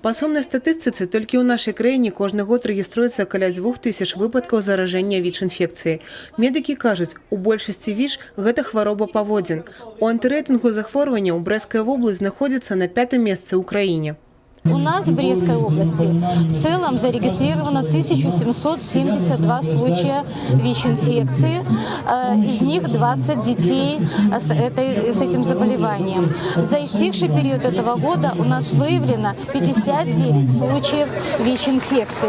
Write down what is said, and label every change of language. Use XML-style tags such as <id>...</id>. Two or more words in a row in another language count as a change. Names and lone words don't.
<be>Па сумнай статыстыцы, толькі ў нашай краіне кожны год рэгіструецца каля 2000 выпадкаў заражэння ВІЧ-інфекцыяй. Медыкі кажуць, у большасці ВІЧ гэта хвароба паводзін. У антырэйтынгу захворванняў Брэсцкая вобласць знаходзіцца на 5-м месцы ў краіне.</be> <ru>У нас в Брестской области в целом зарегистрировано 1772 случая ВИЧ-инфекции, из них 20 детей с этим заболеванием. За истекший период этого года у нас выявлено 59 случаев ВИЧ-инфекции.</ru>